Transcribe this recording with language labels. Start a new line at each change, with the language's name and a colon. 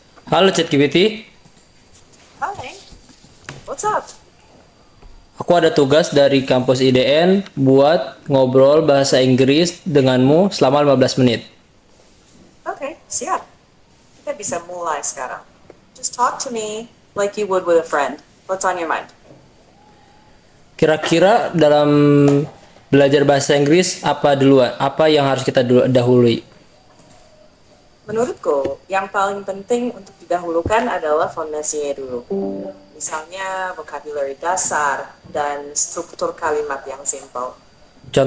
Indonesian: Halo ChatGPT,
English: Hi, what's up?
Indonesian: aku ada tugas dari kampus IDN buat ngobrol bahasa Inggris denganmu selama 15 menit. Okay, siap. Kita bisa mulai sekarang.
English: Just talk to me like you would with a friend. What's on your mind?
Indonesian: Kira-kira dalam belajar bahasa Inggris apa duluan? Apa yang harus kita dahului? Menurutku, yang paling penting untuk didahulukan adalah fondasinya dulu. Misalnya vocabulary dasar dan struktur kalimat yang simple. Kalau